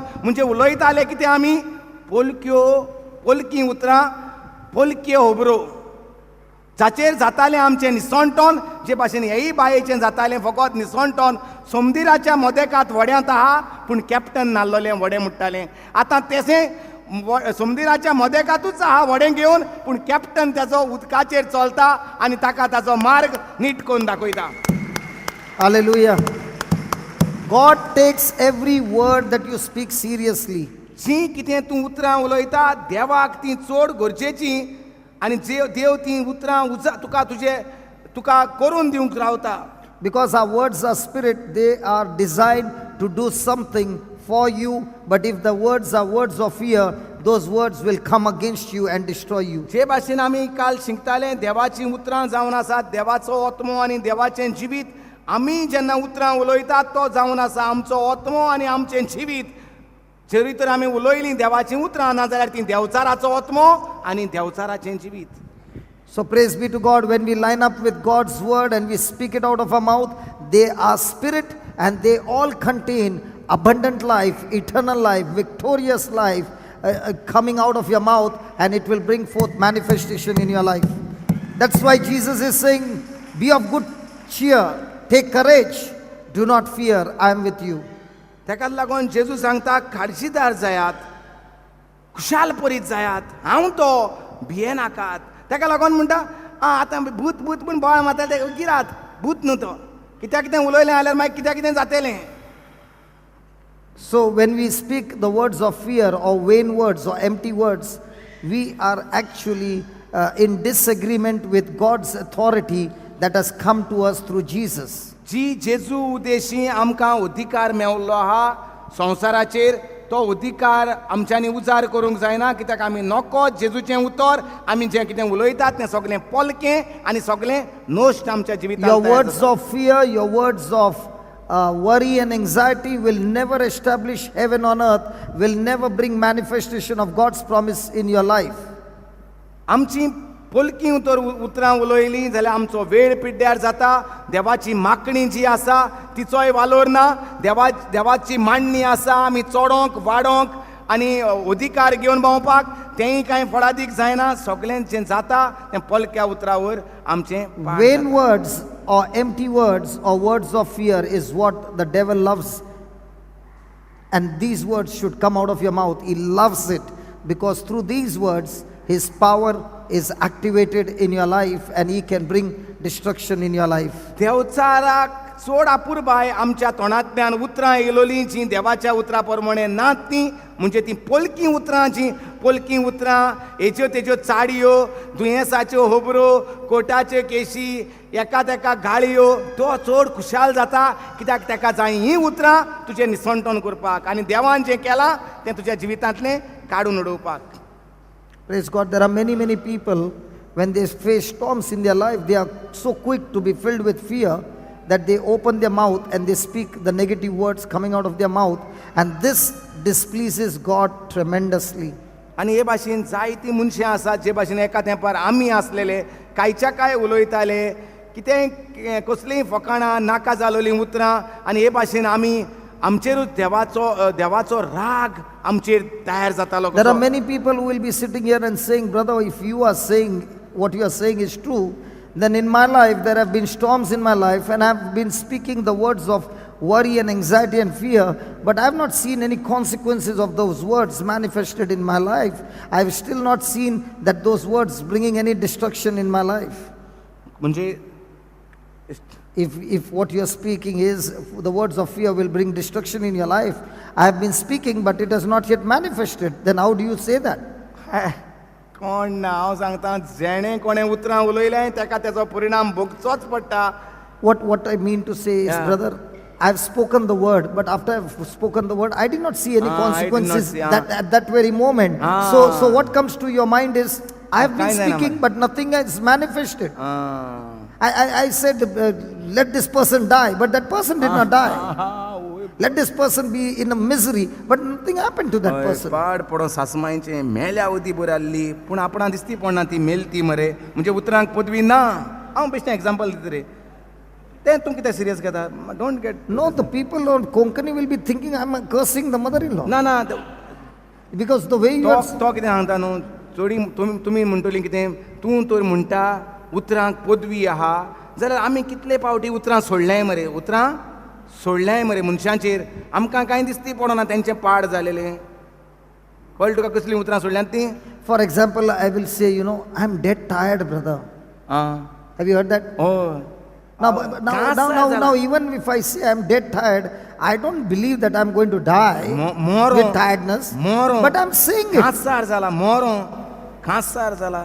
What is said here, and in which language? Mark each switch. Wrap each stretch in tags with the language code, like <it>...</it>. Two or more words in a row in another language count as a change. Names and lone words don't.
<kok>म्हणजे उलयताले कितें आमी पोलकी उतरां, पोलक्यो होबरो जाचेर जातालें आमचें निसणटोन, जे भाशेन हेय बायेचें जातालें फकत निसणटोन. समुद्राच्या मदेकांत व्हड्यांत आहा पूण कॅप्टन नासलोलें व्हडें म्हणटालें. आतां तें समुद्राच्या मदेकांतूच आहा व्हडें घेवन पूण कॅप्टन ताचो उदकाचेर चलता आनी ताका ताचो मार्ग नीट करून दाखयता.</kok> <en>Hallelujah. God takes every word that you speak seriously.</en> <kok>जी कितें तूं उतरां उलयता देवाक ती चड गरजेची आनी देव ती उतरां तुका करून दिवंक रावता.</kok> <en>Because our words are spirit, they are designed to do something for you. But if the words are words of fear, those words will come against you and destroy you.</en> <kok>जे भाशेन आमी काल शिकताले देवाची उतरां जावन आसात, देवाचो आत्मो आनी देवाचें जिवीत. आमी जेन्ना उतरां उलयतात तो जावन आसा आमचो आत्मो आनी आमचें जिवीत. जरी तर आमी उलयलीं देवाचीं उतरां नाजाल्यार ती देवचाराचो आत्मो आनी देवचाराचें जिवीत.</kok> <en>So praise be to God, when we line up with God's word and we speak it out of our mouth, they are spirit and they all contain abundant life, eternal life, victorious life coming out of your mouth, and it will bring forth manifestation in your life. That's why Jesus is saying, be of good cheer, take courage, do not fear, I am with you.</en> <kok>तेका लागून जेजू सांगता काळजीदार जायात, खुशालपरीत जायात, हांव तो भिये नाकात. तेका लागून म्हणटा आतां भूत भूत पूण बोवाळ मारता ते गिरात, भूत न्हू तो, कित्याक कितें उलयलें जाल्यार मागीर कित्याक कितें जातलें.</kok> <en>So when we speak the words of fear or vain words or empty words, we are actually in disagreement with God's authority that has come to us through Jesus.</en> <kok>जी जेजू उदेशी आमकां अधिकार मेवल्लो आहा संवसाराचेर, तो अधिकार आमच्यांनी उजार करूंक जायना. कित्याक आमी नोको जेजूचें उतर, आमी जें कितें उलयतात तें सगळें पलकें आनी सगळें नोश्ट आमच्या</kok> <en>Your</en> <kok>जिवितांत.</kok> <en>words of fear, your words of worry and anxiety will never establish heaven on earth, will never bring manifestation of God's promise in your life.</en> <kok>आमची पलकी उतरां उलयलीं जाल्यार आमचो वेळ पिड्ड्यार जाता. देवाची मागणी जी आसा तिचोय वालोर ना. देवाची मांडणी आसा आमी चोडोंक वाडोंक आनी अधिकार घेवन भोंवपाक, तेंय कांय फळादीक जायना. सगळें जें जाता तें पलक्या उतरावर आमचें पाड</kok> <en>Vain</en> <kok>जाता.</kok> <en>words or empty words or words of fear is what the devil loves. And these words should come out of your mouth. He loves it because through these words, his power is activated in your life and he can bring destruction in your life.</en> <kok>देवचाराक चड आपुरबाय आमच्या तोंडांतल्यान उतरां येयलोलीं जीं देवाच्या उतरां प्रमाणे नात तीं म्हणजे तीं पोलकी उतरां जीं पोलकी उतरां हेज्यो तेज्यो चाडयो दुयेंसाच्यो होबरो कोटाच्यो केशी एका तेका गाळयो तो चड खुशाल जाता कित्याक तेका जाय हीं उतरां तुजें निसंतोन करपाक आनी देवान जें केलां तें तुज्या जिवितांतलें काडून उडोवपाक.</kok> <en>Praise God. There are many, many people, when they face storms in their life, they are so quick to be filled with fear that they open their mouth and they speak the negative words coming out of their mouth. And this displeases God tremendously.</en> <kok>आनी हे भाशेन जायतीं मनशां आसात जे भाशेन एका तेंपार आमी आसलेले कांयच्या काय उलयताले कितेंय कसलींय फकाणां नाका जालोलीं उतरां आनी हे भाशेन आमी आमचेरूच देवाचो राग आमचेर तयार जातालो.</kok> <en>There are many people who will be sitting here and saying, brother, if you are saying what you are saying is true, then in my life there have been storms in my life and I have been speaking the words of worry and anxiety and fear, but I have not seen any consequences of those words manifested in my life. I have still not seen that those words bringing any destruction in my life.</en> <kok>म्हणजे</kok> <en>If what you are speaking is the words of fear will bring destruction in your life, I have been speaking but it has not yet manifested, then how do you say that?</en> <kok>कोण ना हांव सांगता जेणें कोणें उतरां उलयलें ताका तेजो परिणाम भोगचोच पडटा.</kok> <en>What I mean to say is, Yeah. brother, I have spoken the word, but after I have spoken the word, I did not see any I did not consequences see, that at that very moment. So what comes to your mind is, I have been Kind of speaking, but nothing has manifested. Ah. I said, let this person die, but that person did not die. Let this person be in a misery, but nothing happened to that person.</en> <kok>पाड पडोन सासमाईचें मेल्या उदी बरी आसली पूण आपणाक दिसती पडना ती मेलती मरे म्हणजे उतरांक पदवी ना. हांव बेश्टें एग्जांपल दिता रे तें तूं कितें सिरियस घेता.</kok> <en>Don't get. No, the people on Konkani will be thinking I'm cursing the mother-in-law.</en> <kok>ना ना</kok> <en>Because the way you are...</en> <kok>तो कितें सांगता न्हू चोडी तुमी म्हणटलीं कितें तूं तर म्हणटा उतरांक पदवी आहा जाल्यार आमी कितले फावटी उतरां सोडल्याय मरे उतरां सोडल्याय मरे मनशांचेर आमकां कांय दिसती पडना तेंचें पाड जालेलें. कळ्ळें तुका कसलीं उतरां सोडल्यांत तीं.</kok> <en>For example, I will say, I'm dead tired, brother. आं Have you heard that?</en> <kok>हय</kok> <en>Now, even if I say I'm dead tired, I don't believe that I'm going to die with tiredness.</en> <kok>मोरो</kok> <en>But I'm saying it.</en> <kok>खांसार जाला मोरो खांसार जाला.</kok>